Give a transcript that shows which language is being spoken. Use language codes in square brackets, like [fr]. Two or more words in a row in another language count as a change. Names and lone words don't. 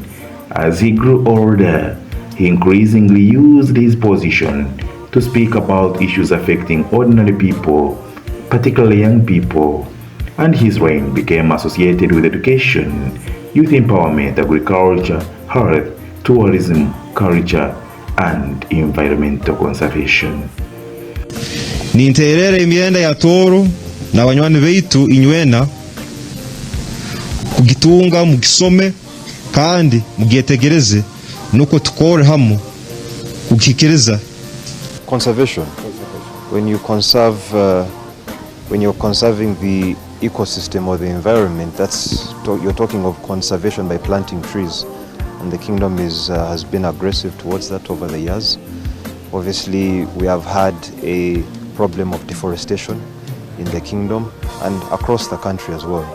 [en] As he grew older, he increasingly used his position to speak about issues affecting ordinary people, particularly young people, and his reign became associated with education, youth empowerment, agriculture, health, tourism, culture, and environmental conservation. [ttj] Ninterere imyenda ya Toro na banywani beitu inywena kugitunga mugisome kandi mugietegereze nuko tukore hamwe kukikiriza. [en] Conservation. When you're conserving the ecosystem or the environment, you're talking of conservation by planting trees. And the kingdom has been aggressive towards that over the years. Obviously, we have had a problem of deforestation in the kingdom and across the country as well.